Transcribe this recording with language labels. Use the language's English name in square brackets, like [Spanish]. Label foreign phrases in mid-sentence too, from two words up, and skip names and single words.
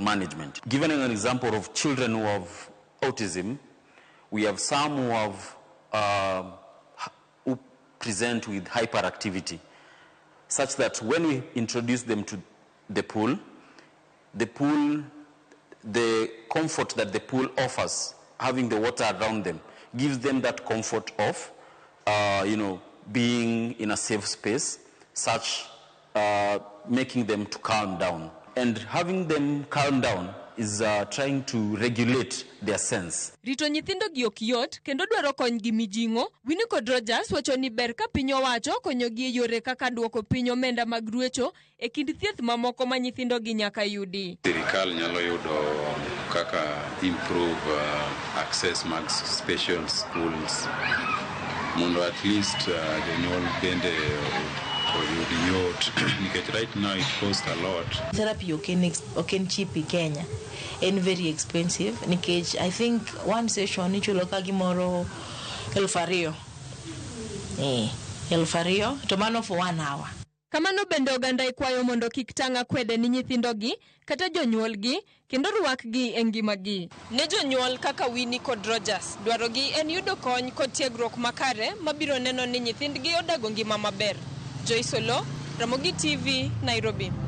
[English] Given an example of children who have autism, we have some who present with hyperactivity, such that when we introduce them to the pool, the comfort that the pool offers, having the water around them, gives them that comfort of, being in a safe space, such making them to calm down. And having them calm down is trying to regulate their sense. [Luo (Kenya and Tanzania)] Rito nyithindo gi ok yot kendo dwaro kony gi mijingo. Winnicott Rogers wacho ni ber ka piny owacho konyo gi yore kaka duoko piny omenda mag ruecho e kind thieth mamoko ma nyithindo gi nyaka yudi. Sirikal nyalo yudo kaka [English] improve access [Luo (Kenya and Tanzania)] mag [English] special schools [Luo (Kenya and Tanzania)] mondo [English] at least [Luo (Kenya and Tanzania)] jonyuol bende oyud yot [English] because right now it costs a lot. Therapy oken cheap in Kenya and very expensive because I think one session [Luo (Kenya and Tanzania)] ichulo ka gimoro [English] 2,000 [Luo (Kenya and Tanzania)] to mano [English] for 1 hour. [Luo (Kenya and Tanzania)] Kamano bende oganda ikwayo mondo kik tanga kwede ni nyithindo gi kata jonyuol gi kendo ruak gi e ngima gi. Ne jonyuol kaka Winnicott Rogers, dwaro gi en yudo kony kod tiegruok makare mabiro neno ni nyithindgi odago ngima maber. Joy Solo, Ramogi TV, Nairobi.